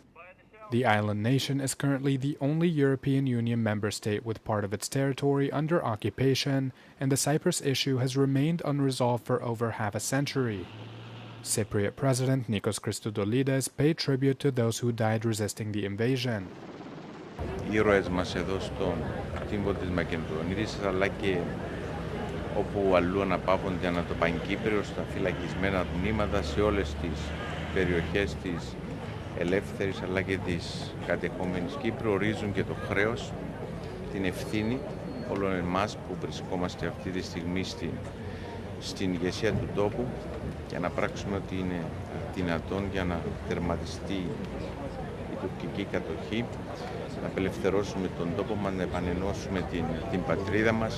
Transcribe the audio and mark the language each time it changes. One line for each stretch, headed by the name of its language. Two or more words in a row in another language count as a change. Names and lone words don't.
English: The island nation is currently the only European Union member state with part of its territory under occupation, and the Cyprus issue has remained unresolved for over half a century. Cypriot President Nikos Christodoulides paid tribute to those who died resisting the invasion.
Greek: Οι ήρωες μας εδώ στον τύμβο της Μακεδονίας, αλλά και όπου αλλού αναπαύονται ανά το Παγκύπριο, στα φυλακισμένα τμήματα, σε όλες τις περιοχές της ελεύθερης αλλά και της κατεχόμενης Κύπρου, ορίζουν και το χρέος, την ευθύνη όλων εμάς που βρισκόμαστε αυτή τη στιγμή στην ηγεσία του τόπου για να πράξουμε ό,τι είναι δυνατόν για να τερματιστεί η τουρκική κατοχή, να απελευθερώσουμε τον τόπο μας, να επανενώσουμε την πατρίδα μας.